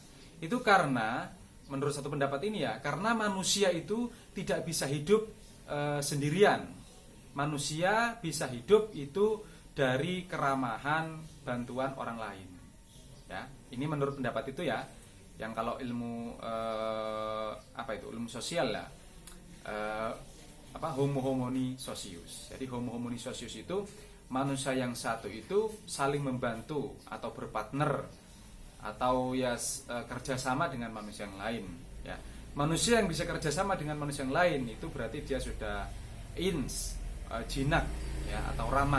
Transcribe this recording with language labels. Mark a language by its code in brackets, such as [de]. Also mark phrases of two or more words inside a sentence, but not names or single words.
[id] Itu karena menurut satu pendapat ini, ya, karena manusia itu tidak bisa hidup sendirian. Manusia bisa hidup itu dari keramahan, bantuan orang lain. Ya, ini menurut pendapat itu, ya. Yang kalau ilmu ilmu sosial, ya. [la] Homo homini socius. [id] Jadi [la] homo homini socius [id] itu manusia yang satu itu saling membantu atau berpartner atau, ya, kerjasama dengan manusia yang lain, ya. Manusia yang bisa kerjasama dengan manusia yang lain itu berarti dia sudah ins, jinak, ya, atau ramah.